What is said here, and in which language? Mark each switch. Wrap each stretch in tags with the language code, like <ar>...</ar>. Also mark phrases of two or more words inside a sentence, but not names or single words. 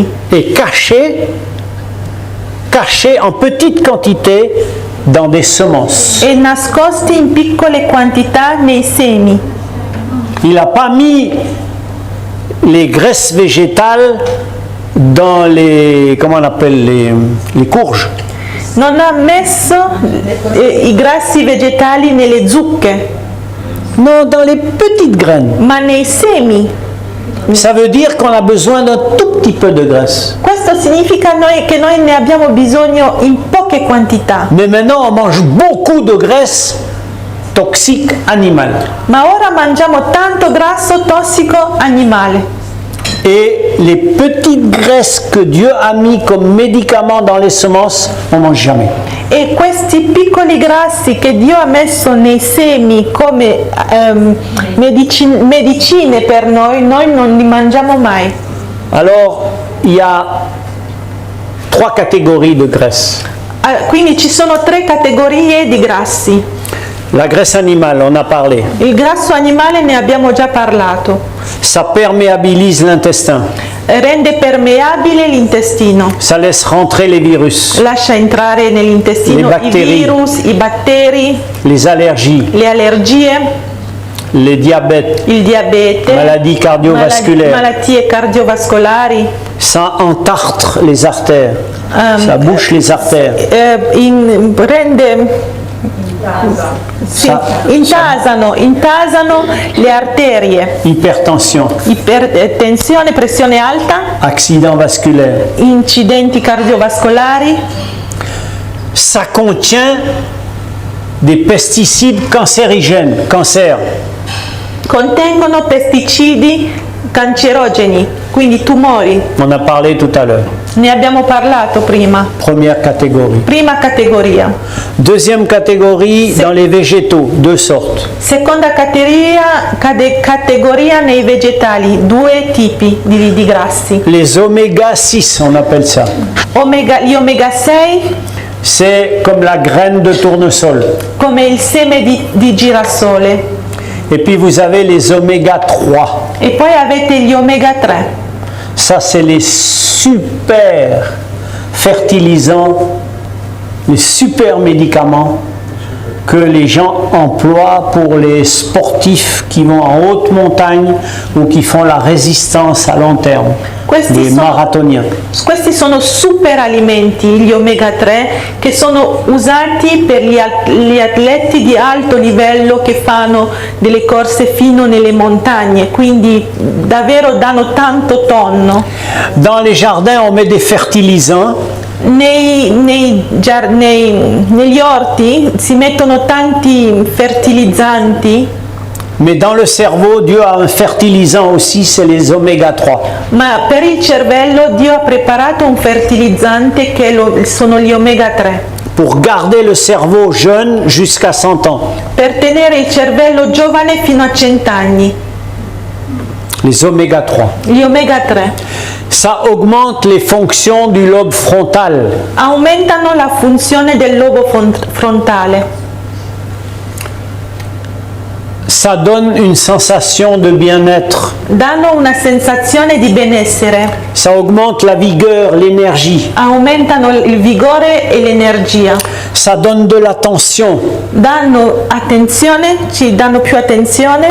<fr>et cachées en petite quantité dans des semences.</fr> <it>e nascosti in piccole quantità nei semi.</it> <fr>Il n'a pas mis les graisses végétales dans les, comment on appelle, les courges.</fr> <it>Non ha messo i grassi vegetali nelle zucche,</it> <fr>Non, dans les petites graines.</fr> <it>ma nei semi.</it> <fr>Ça veut dire qu'on a besoin d'un tout petit peu de graisse.</fr> <it>Questo significa che noi ne abbiamo bisogno in poche quantità.</it> <fr>Mais maintenant, on mange beaucoup de graisse toxique animale.</fr> <it>Ma ora mangiamo tanto grasso tossico animale.</it> <fr>Et les petites graisses que Dieu a mis comme médicaments dans les semences, on ne mange jamais.</fr> <it>E questi piccoli grassi che Dio ha messo nei semi come medicine per noi non li mangiamo mai.</it> <fr>Alors, il y a 3 catégories de graisse.</fr> <it>Quindi ci sono 3 categorie di grassi.</it> <fr>La graisse animale, on a parlé.</fr> <it>Il grasso animale ne abbiamo già parlato.</it> <fr>Ça perméabilise l'intestin.</fr> <it>Rende permeabile l'intestino.</it> <fr>Ça laisse rentrer les virus,</fr> <it>Lascia entrare nell'intestino</it> <fr>Le</fr> <it>i batteri. virus, i batteri,</it> <fr>les allergies,</fr> <it>le allergie,</it> <fr>les diabètes,</fr> <it>il diabete,</it> <fr>maladies cardiovasculaires.</fr> <it>malattie cardiovascolari.</it> <fr>Ça entartre les artères. Ça bouche les artères.</fr> <it>Sì, intasano le arterie,</it> <fr>Hypertension,</fr> <it>ipertensione, pressione alta,</it> <fr>accident vasculaire.</fr> <it>incidenti cardiovascolari.</it> <fr>Ça contient des pesticides cancérigènes, cancer.</fr> <it>Contengono pesticidi cancerogeni, quindi tumori.</it> <fr>On a parlé tout à l'heure.</fr> <it>Ne abbiamo parlato prima.</it> <fr>Première catégorie.</fr> <it>Prima categoria.</it> <fr>Deuxième catégorie, dans les végétaux, deux sortes.</fr> <it>Seconda categoria nei vegetali, due tipi di grassi.</it> <fr>Les oméga 6, on appelle ça.</fr> <it>Gli omega 6</it> <fr>C'est comme la graine de tournesol.</fr> <it>come il seme di girasole.</it> <fr>Et puis vous avez les oméga 3.</fr> <it>E poi avete gli omega 3.</it> <fr>Ça, c'est les super fertilisants, les super médicaments que les gens emploient pour les sportifs qui vont en haute montagne ou qui font la résistance à long terme, les marathoniens.</fr> <it>Questi sono super alimenti, gli omega 3, che sono usati per gli atleti di alto livello che fanno delle corse fino nelle montagne, quindi davvero danno tanto tonno.</it> <fr>Dans les jardins, on met des fertilisants.</fr> <it>Negli orti si mettono tanti fertilizzanti,</it> <fr>Mais dans le cerveau, Dieu a un fertilisant aussi, c'est les oméga 3.</fr> <it>ma per il cervello Dio ha preparato un fertilizzante che sono gli omega 3.</it> <fr>Pour garder le cerveau jeune jusqu'à 100 ans.</fr> <it>Per tenere il cervello giovane fino a 100 anni.</it> <fr>Les oméga 3.</fr> <it>Gli omega 3</it> <fr>Ça augmente les fonctions du lobe frontal.</fr> <it>aumentano la funzione del lobo frontale.</it> <fr>Ça donne une sensation de bien-être.</fr> <it>Danno una sensazione di benessere.</it> <fr>Ça augmente la vigueur, l'énergie.</fr> <it>Aumentano il vigore e l'energia.</it> <fr>Ça donne de l'attention.</fr> <it>Danno attenzione, ci danno più attenzione</it>